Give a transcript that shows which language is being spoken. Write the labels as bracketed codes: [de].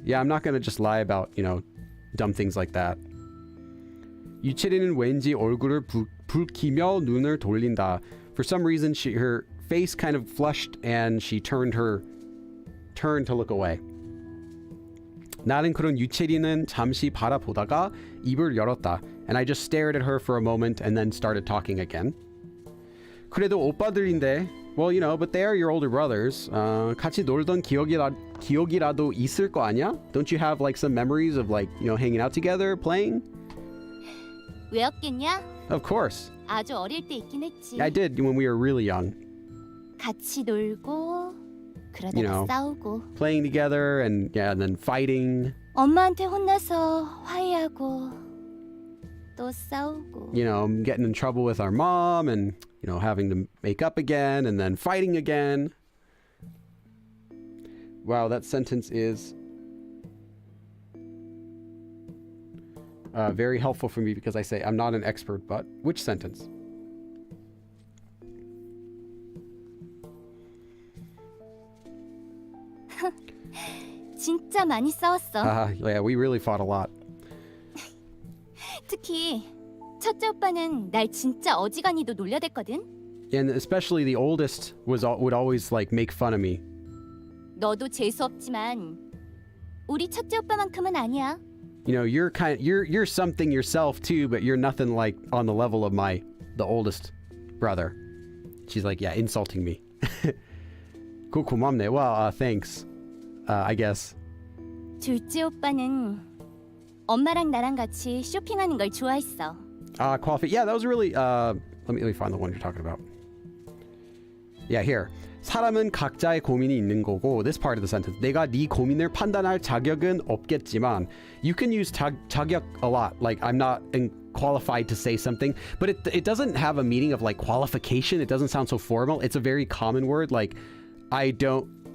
[en] Yeah, I'm not gonna just lie about, you know, dumb things like that. [ko] 유채리는 왠지 얼굴을 붉히며 눈을 돌린다. [en] For some reason, her face kind of flushed and she turned to look away. [ko] 나는 그런 유채리는 잠시 바라보다가 입을 열었다. [en] And I just stared at her for a moment and then started talking again. [ko] 그래도 오빠들인데, [en] well, you know, but they are your older brothers. [ko] 같이 놀던 기억이라도 있을 거 아니야? [en] Don't you have like some memories of like, you know, hanging out together, playing? [ko] 왜 없겠냐? [en] Of course. [ko] 아주 어릴 때 있긴 했지. [en] I did when we were really young. [ko] 같이 놀고 그러다가 [en] You know. [ko] 싸우고 [en] Playing together and yeah, and then fighting. [ko] 엄마한테 혼나서 화해하고 또 싸우고. [en] You know, getting in trouble with our mom and, you know, having to make up again and then fighting again. Wow, that sentence is very helpful for me because I say I'm not an expert, but which sentence? [ko] 진짜 많이 싸웠어. [en] Yeah, we really fought a lot. [ko] 특히 첫째 오빠는 날 진짜 어지간히도 놀려댔거든. [en] And especially the oldest would always like make fun of me. [ko] 너도 재수 없지만 우리 첫째 오빠만큼은 아니야. [en] You know, you're something yourself too, but you're nothing like on the level of the oldest brother. She's like, yeah, insulting me. [ko] 그거 고맙네. [en] Well, thanks. I guess. [ko] 둘째 오빠는 엄마랑 나랑 같이 쇼핑하는 걸 좋아했어. [en] Qualify. Yeah, that was really. Let me find the one you're talking about. Yeah, here. [ko] 사람은 각자의 고민이 있는 거고. [en] This part of the sentence. [ko] 내가 네 고민을 판단할 자격은 없겠지만. [en] You can use 자격 a lot. Like I'm not qualified to say something, but it doesn't have a meaning of like qualification. It doesn't sound so formal. It's a very common word. Like I don't.